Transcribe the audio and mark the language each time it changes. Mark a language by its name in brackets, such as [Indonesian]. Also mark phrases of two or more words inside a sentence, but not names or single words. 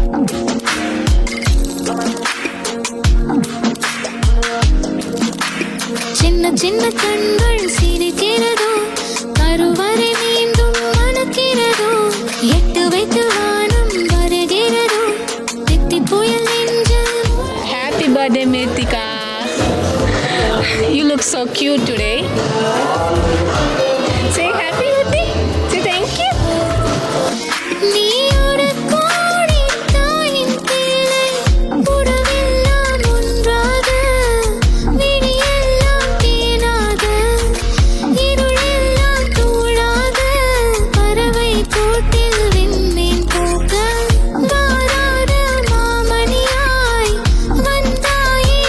[Tamil] சின்ன சின்ன கண்கள் சிரிக்கிறதோ கருவறை மீண்டும் மணக்கிறதோ எட்டு வைத்து வானம் வருகிறதோ தித்தி புயல் நெஞ்சில் [English] Happy birthday, Mirtika. You look so cute today. Say happy birthday. Say thank you. [Tamil] நீ ஒரு கோடி தாயின் பிள்ளை உறவெல்லாம் ஒன்றாக விடியெல்லாம் தேனாக இருளெல்லாம் தூளாக பறவை கூட்டில் விண்மீன் போக மாறாத மாமணியாய் வந்தாயே.